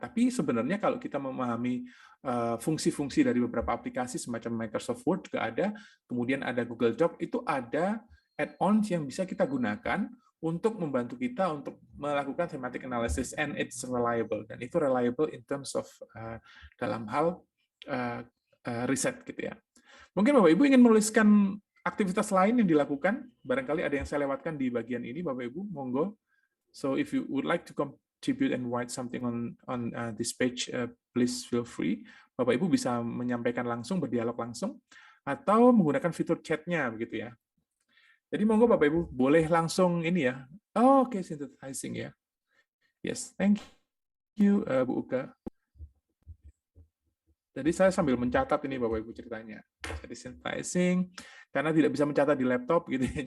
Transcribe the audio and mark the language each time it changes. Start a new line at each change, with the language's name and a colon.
Indonesian: Tapi sebenarnya kalau kita memahami fungsi-fungsi dari beberapa aplikasi semacam Microsoft Word juga ada, kemudian ada Google Doc, itu ada add-ons yang bisa kita gunakan untuk membantu kita untuk melakukan thematic analysis,
English: and it's reliable,
Indonesian: dan itu reliable
English: in terms of
Indonesian: dalam hal riset gitu ya. Mungkin Bapak Ibu ingin menuliskan aktivitas lain yang dilakukan, barangkali ada yang saya lewatkan di bagian ini, Bapak Ibu, monggo.
English: So if you would like to contribute and write something on this page, please feel free.
Indonesian: Bapak Ibu bisa menyampaikan langsung, berdialog langsung, atau menggunakan fitur chat-nya begitu ya. Jadi monggo Bapak Ibu boleh langsung ini ya. Oh, oke, synthesizing ya.
English: Yes, thank you Bu Uka.
Indonesian: Jadi saya sambil mencatat ini Bapak Ibu ceritanya. Jadi synthesizing karena tidak bisa mencatat di laptop gitu ya.